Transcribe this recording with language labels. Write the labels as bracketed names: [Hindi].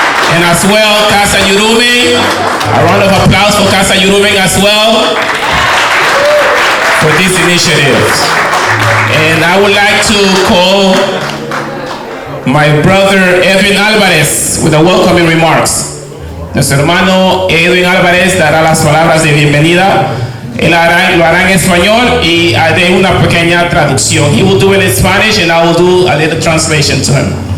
[English] And as well, Casa Yurumein, a round of applause for Casa Yurumein as well for this initiative. And I would like to call my brother Edwin Alvarez with the welcoming remarks. [Spanish] Nuestro hermano Edwin Alvarez dará las palabras de bienvenida. Él lo hará en español y haré una pequeña traducción. [English] He will do it in Spanish and I will do a little translation to him.